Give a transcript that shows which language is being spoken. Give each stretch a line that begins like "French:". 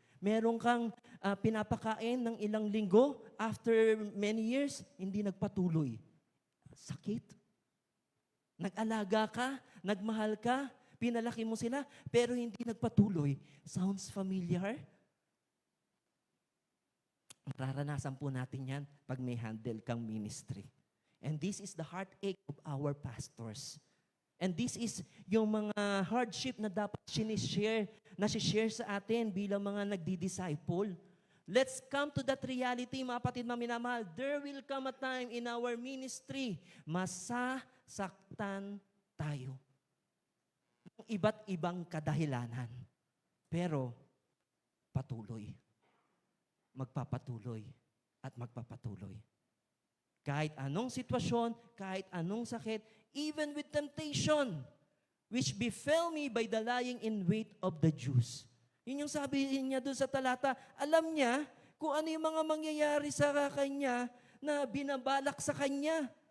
Filipino: Meron kang pinapakain ng ilang linggo,
English: after many years,
Filipino: hindi nagpatuloy. Sakit. Nag-alaga ka, nagmahal ka, pinalaki mo sila, pero hindi nagpatuloy.
English: Sounds familiar?
Filipino: Mararanasan po natin yan pag may handle kang ministry.
English: And this is the heartache of our pastors. And this is
Filipino: yung mga hardship na dapat sinishare, na share sa atin bilang mga nagdi-disciple.
English: Let's come to that reality,
Filipino: mga kapatid na minamahal.
English: There will come a time in our ministry,
Filipino: masasaktan tayo. Iba't ibang kadahilanan. Pero, patuloy. Magpapatuloy at magpapatuloy. Kahit anong sitwasyon, kahit anong sakit,
English: even with temptation, which befell me by the lying in wait of the Jews.
Filipino: Yun yung sabi niya doon sa talata. Alam niya kung ano yung mga mangyayari sa kanya na binabalak sa kanya.